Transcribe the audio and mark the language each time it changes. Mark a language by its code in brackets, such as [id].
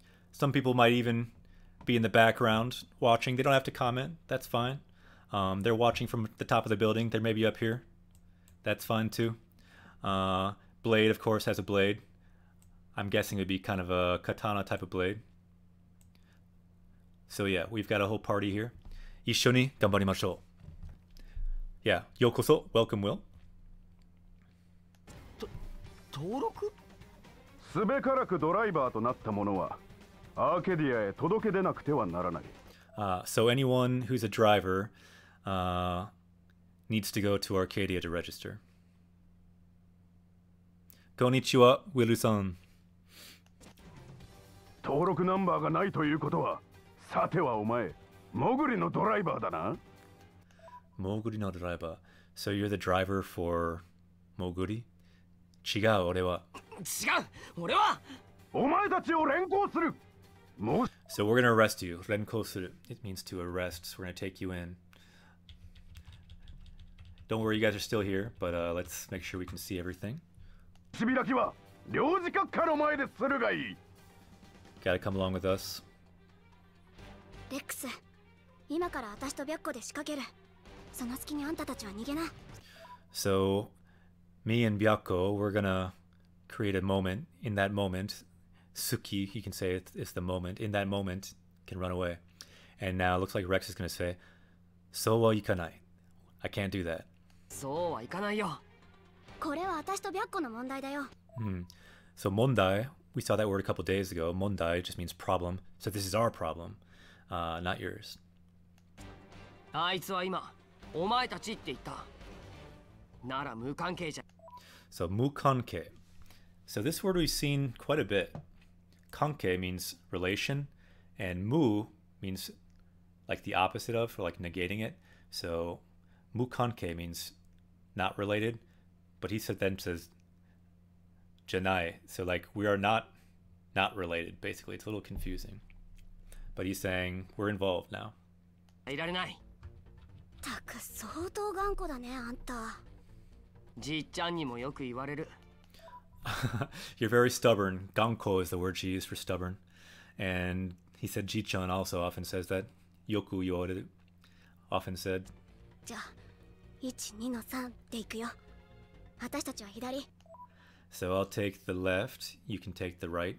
[en] Some people might even be in the background watching. They don't have to comment. That's fine. They're watching from the top of the building. They're maybe up here. That's fine too. Blade, of course, has a blade. I'm guessing it would be kind of a katana type of blade. So yeah, we've got a whole party here. [ja] 一緒に頑張りましょう. [en] Yeah, [ja] ようこそ, [en] welcome Will. [ja] 登録？すべからくドライバーとなった者はアーケディアへ届け出なくてはならない。 [en] So anyone who's a driver needs to go to Arcadia to register. [ja] Konnichiwa, Willu-san. 登録ナンバーがないということは、さてはお前、モグリのドライバーだな。 Moguri no driver. [en] So you're the driver for Moguri? [ja] 違う、俺は。違う、俺は。お前たちを連行する。 [en] So we're gonna arrest you. [ja] 連行する. [en] It means to arrest. So we're gonna take you in. Don't worry, you guys are still here, but let's make sure we can see everything. [ja] しびらきは領事閣下の前でするがいい。 [en] Gotta come along with us. [ja] レックス、今から私と白虎で仕掛ける。その隙にあんたたちは逃げな。 [en] So, me and Byakko, we're gonna create a moment. In that moment, Suki, you can say it's the moment. In that moment, can run away. And now it looks like Rex is gonna say, [ja] "So wa ikanai." [en] I can't do that. [ja] そうはいかないよ。これは私と白虎の問題だよ。 [en] So mondai, we saw that word a couple days ago. Mondai just means problem. So this is our problem, not yours. [ja] あいつは今、お前たちって言った。なら無関係じゃ。 So mukanke. [en] So this word we've seen quite a bit. Kanke means relation, and mu means like the opposite of, or like negating it. So mukanke means not related, but he then says janai. So like we are not related, basically. It's a little confusing. But he's saying we're involved now. [ja] いられない。たく相当頑固だね、あんた。じっちゃんにもよく言われる。 [en] You're very stubborn. Ganko is the word she used for stubborn. And he said Ji-chan also often says that. [ja] Yoku yoreru [en] often said. [ja] じゃあ、1、2の3で行くよ。私たちは左。 [en] So I'll take the left. You can take the right.